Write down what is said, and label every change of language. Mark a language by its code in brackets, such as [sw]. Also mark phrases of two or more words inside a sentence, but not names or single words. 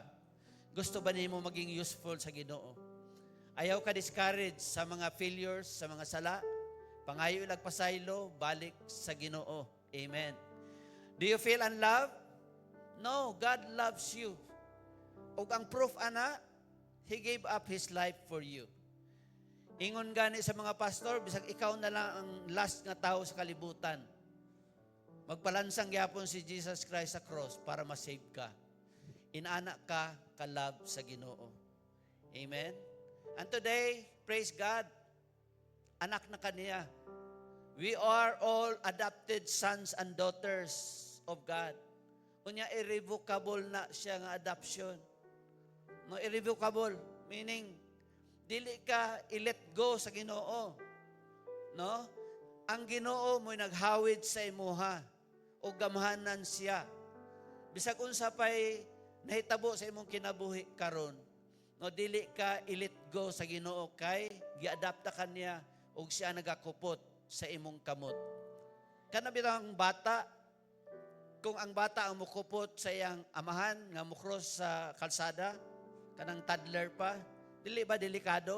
[ceb] Gusto ba nimo maging useful sa Ginoo? Ayaw ka discourage sa mga failures, sa mga sala. Pangayo ilagpasaylo, balik sa Ginoo. [en] Amen. Do you feel unloved? No, God loves you. [ceb] Ug ang proof ana, [en] He gave up His life for you. [ceb] Ingon gani sa mga pastor, bisag ikaw na lang ang last nga tao sa kalibutan. Magpalansang gyapon si Jesus Christ sa cross para ma-save ka. Inana ka kalab sa Ginoo. [en] Amen? And today, praise God, [ceb] anak na kaniya. [en] We are all adopted sons and daughters of God. [ceb] Unya, irrevocable na siya nga adoption. No, irrevocable, meaning, dili ka i-let go sa Ginoo. No? Ang Ginoo mo'y naghawid sa imuha o gamhanan siya. Bisag unsa pay nahitabo sa imong kinabuhi karon. No, dili ka i-let go sa Ginoo kay giadapta ka niya ug siya nagakupot sa imong kamot. Kana bitang bata, kung ang bata ang mukupot sa iyang amahan nga mukros sa kalsada, kanang toddler pa, dili ba delikado?